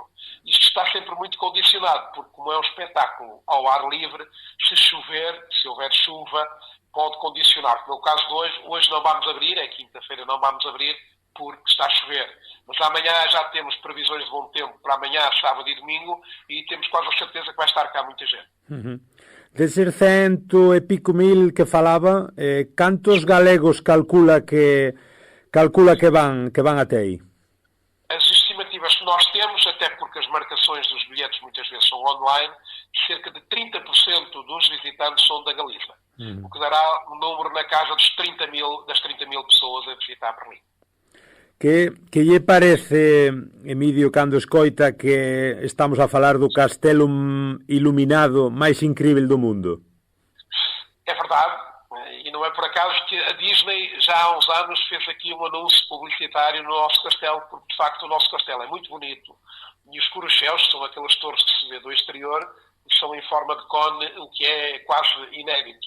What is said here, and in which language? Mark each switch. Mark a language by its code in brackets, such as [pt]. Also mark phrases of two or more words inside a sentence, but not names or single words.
[pt] Isto está sempre muito condicionado, porque como é um espetáculo ao ar livre, se chover, se houver chuva, pode condicionar. No caso de hoje não vamos abrir, é quinta-feira, não vamos abrir porque está a chover. Mas amanhã já temos previsões de bom tempo para amanhã, sábado e domingo, e temos quase a certeza que vai estar cá muita gente. [gl] Deses 100 e pico mil que falaba, cantos galegos calcula que van até aí? [pt] As estimativas que nós temos, até porque as marcações dos bilhetes muitas vezes são online, cerca de 30% dos visitantes são da Galiza, o que dará um número na casa das 30 mil pessoas a visitar Berlim. [gl] Que lle parece, Emilio, cando escoita que estamos a falar do castelo iluminado máis incrível do mundo? [pt] É verdade, e não é por acaso que a Disney já há uns anos fez aqui um anúncio publicitário no nosso castelo, porque de facto o nosso castelo é muito bonito, e os corucheus, que são aquelas torres que se vê do exterior, são em forma de cone, o que é quase inédito.